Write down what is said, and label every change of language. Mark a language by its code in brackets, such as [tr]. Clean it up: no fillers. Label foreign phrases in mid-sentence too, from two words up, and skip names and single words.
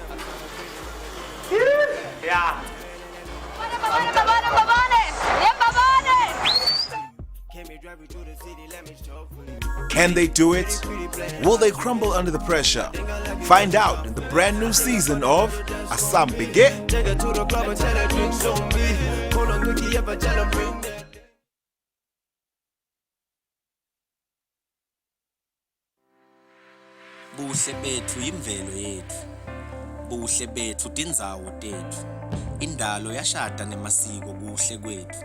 [en] Yeah. Can they do it? Will they crumble under the pressure? Find out in the brand new season of Asambege. [ss] Buhle bethu imvelo yethu. Buhle bethu tindzawo tethu. Indalo yashada nemasiko kuhle kwethu.